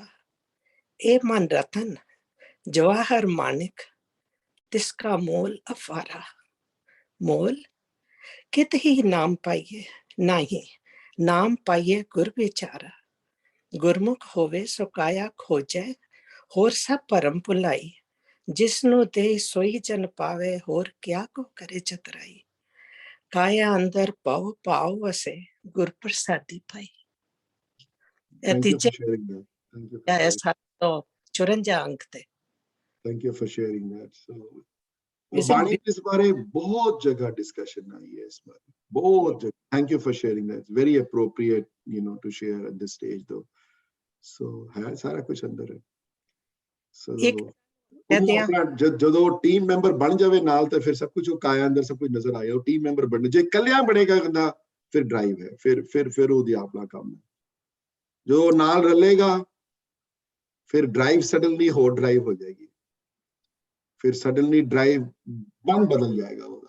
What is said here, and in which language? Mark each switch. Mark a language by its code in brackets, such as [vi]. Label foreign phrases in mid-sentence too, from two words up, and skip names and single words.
[pa] ਇਹ ਮਨ ਰਤਨ ਜਵਾਹਰ ਮਾਨਿਕ, ਤਿਸਕਾ ਮੋਲ ਅਫਾਰਾ, ਮੋਲ ਕਿਤ ਹੀ ਨਾਮ ਪਾਈਏ ਨਹੀਂ, ਨਾਮ ਪਾਈਏ ਗੁਰ ਵਿਚਾਰਾ, ਗੁਰਮੁਖ ਹੋਵੇ ਸੋ ਕਾਇਆ ਖੋਜੈ, ਹੋਰ ਸਭ ਭਰਮ ਭੁਲਾਈ, ਜਿਸਨੂੰ ਦੇ ਸੋਈ ਜਨ ਪਾਵੇ, ਹੋਰ ਕਿਆ ਕੋ ਕਰੇ ਚਤਰਾਈ, ਕਾਇਆ ਅੰਦਰ ਪਾਉ ਪਾਉ ਵਸੇ, ਗੁਰ ਪ੍ਰਸਾਦੀ ਪਾਈ। [en] thank you for sharing that. Thank you for sharing. [pa] 54 ਅੰਕ ਤੇ [en] Thank you for sharing that. [pa] So ਬਾਣੀ ਇਸ ਬਾਰੇ ਬਹੁਤ ਜਗ੍ਹਾ ਡਿਸਕਸ਼ਨ ਆਈ ਹੈ, ਇਸ ਬਾਰੇ ਬਹੁਤ ਜਗ੍ਹਾ। [en] Thank you for sharing that. It's very appropriate, to share at this stage though. [pa] So ਹੈ ਸਾਰਾ ਕੁਝ ਅੰਦਰ ਹੈ। So ਜਦੋਂ [en] team member [pa] ਬਣ ਜਾਵੇ ਨਾਲ ਤੇ ਫਿਰ ਸਭ ਕੁਝ ਉਹ ਕਾਇਆ ਅੰਦਰ ਸਭ ਕੁਝ ਨਜ਼ਰ ਆਏ। ਉਹ [en] team member [pa] ਬਣ, ਜੇ ਇਕੱਲਿਆਂ ਬਣੇਗਾ ਬੰਦਾ ਫਿਰ ਡਰਾਈਵ ਹੈ, ਫਿਰ ਉਹਦੀ ਆਪਣਾ ਕੰਮ ਹੈ। ਜੋ ਨਾਲ ਰਲੇਗਾ ਫਿਰ [en] drive suddenly [pa] ਹੋਰ ਡਰਾਈਵ ਹੋ ਜਾਏਗੀ, ਫਿਰ [en] suddenly drive [pa] ਬਦਲ ਜਾਏਗਾ ਉਹਦਾ।